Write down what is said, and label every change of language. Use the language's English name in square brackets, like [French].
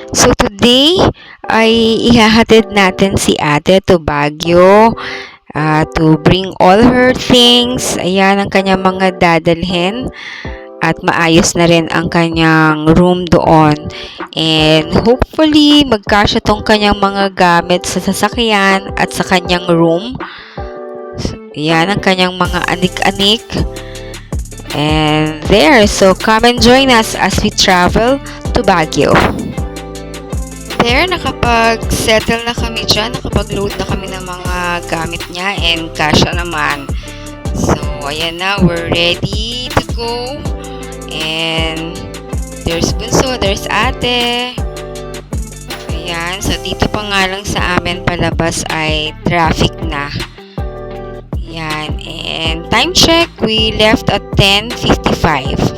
[English] So today [Filipino] ay ihahatid natin si ate [English] to Baguio to bring all her things. [Filipino] Ayan ang kanyang mga dadalhin at maayos na rin ang kanyang room doon. [English] And hopefully [Filipino] magkasya tong kanyang mga gamit sa sasakyan at sa kanyang room. Ayan ang kanyang mga anik-anik. [English] And there, so come and join us as we travel to Baguio. [Filipino] There, nakapag-settle na kami dyan, nakapag-load na kami ng mga gamit niya and kasya naman. [English] So, [Filipino] ayan na, [English] we're ready to go. And there's Bunso, there's Ate. [Filipino] Ayan, so dito pa nga lang sa amin palabas ay traffic na. [English] Ayan, and time check, we left at 10:55.